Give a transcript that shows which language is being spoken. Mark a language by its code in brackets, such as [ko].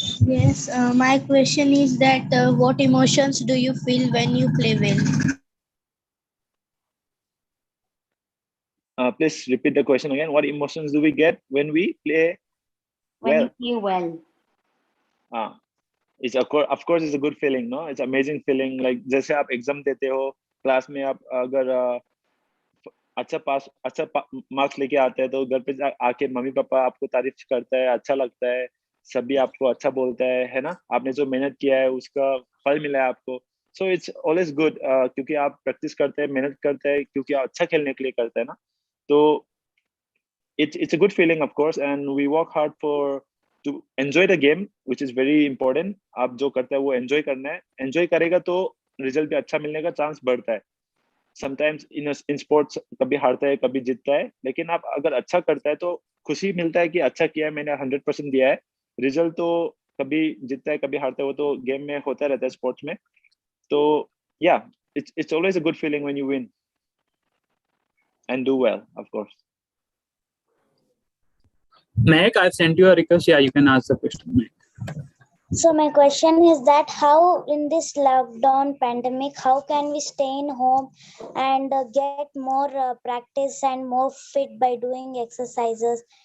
[en] Yes, my question is that what emotions do you feel when you play well? Please repeat the question again. What emotions do we get when we play When well? you play well. It's of course it's a good feeling, no? It's amazing feeling. [hi] Like जैसे आप exam देते हो class में, आप अगर अच्छा marks लेके आते हैं तो घर पे आके मम्मी पापा आपको तारीफ करता है, अच्छा लगता है, सभी आपको अच्छा बोलता है ना? आपने जो मेहनत किया है उसका फल मिला है आपको। [en] so it's always good, [hi] क्योंकि आप प्रैक्टिस करते हैं, मेहनत करते हैं, क्योंकि आप अच्छा खेलने के लिए करते हैं ना। [en] तो it's a good feeling of course, and we work hard to enjoy the game, which is very important. [hi] आप जो करते हैं वो enjoy करना है, enjoy करेगा तो रिजल्ट भी अच्छा मिलने का चांस बढ़ता है। समटाइम्स इन स्पोर्ट्स कभी हारता है कभी जीतता है, लेकिन आप अगर अच्छा करता है तो खुशी मिलता है कि अच्छा किया है, मैंने 100% दिया है। रिजल्ट तो कभी जीतता है कभी हारता है, वो तो गेम में होता रहता है स्पोर्ट्स में। [en] तो या it's always a good feeling when you win and do well, of course. Mehak, I've sent you a request. Yeah, you can ask the question, Mehak. So my question is that how in this lockdown pandemic, how can we stay in home and get more practice and more fit by doing exercises?